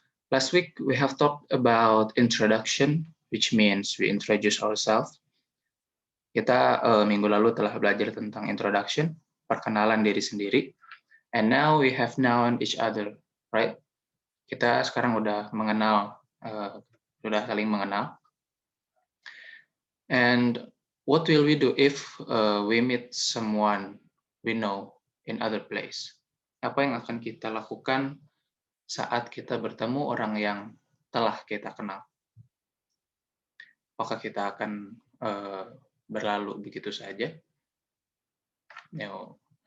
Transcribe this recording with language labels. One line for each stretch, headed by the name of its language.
English: Last week we have talked about introduction, which means we introduce ourselves.
Indonesian: Kita minggu lalu telah belajar tentang introduction, perkenalan diri sendiri.
English: And now we have known each other, right?
Indonesian: Kita sekarang udah mengenal, sudah saling mengenal.
English: And what will we do if we meet someone we know in other place?
Indonesian: Apa yang akan kita lakukan saat kita bertemu orang yang telah kita kenal? Apakah kita akan berlalu begitu saja?
English: No.